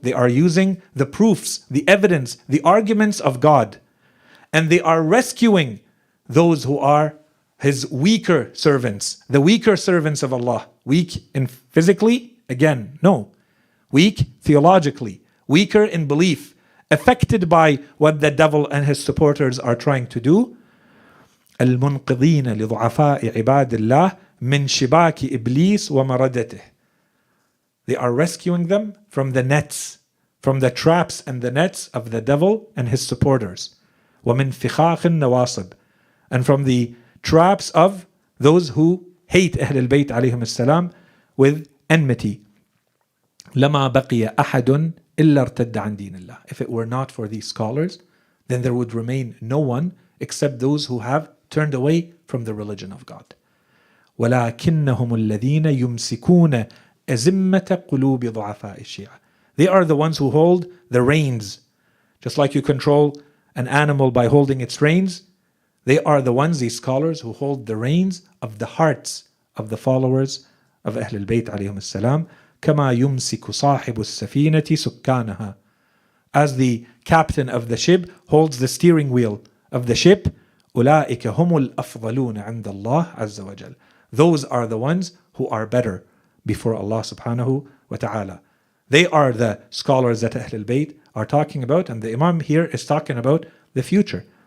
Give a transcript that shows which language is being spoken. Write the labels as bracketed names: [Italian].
[English] They are using the proofs, the evidence, the arguments of God, and they are rescuing those who are his weaker servants, the weaker servants of Allah. Weak in physically? Again, no. Weak theologically, weaker in belief, affected by what the devil and his supporters are trying to do. [Arabic] المنقذين لضعفاء عباد الله من شباك إبليس ومردته. [English] They are rescuing them from the nets, from the traps and the nets of the devil and his supporters. [Arabic] ومن فخاخ النواصب, [English] and from the traps of those who hate Ahlul Bayt alayhim as-salam with enmity. [Arabic] لما بقي أحد إلا ارتد عن دين الله. [English] If it were not for these scholars, then there would remain no one except those who have turned away from the religion of God. [Arabic] ولكنهم الذين يمسكون أزمة قلوب ضعفاء الشيعة. [English] They are the ones who hold the reins. Just like you control an animal by holding its reins, they are the ones, these scholars, who hold the reins of the hearts of the followers of Ahlul Bayt alayhim as-salam, [Arabic] كما يمسك صاحب السفينة سكانها. [English] As the captain of the ship holds the steering wheel of the ship, [Arabic] أولئك هم الأفضلون عند الله عز وجل. [English] Those are the ones who are better before Allah subhanahu wa ta'ala. They are the scholars that Ahlul Bayt are talking about, and the Imam here is talking about the future.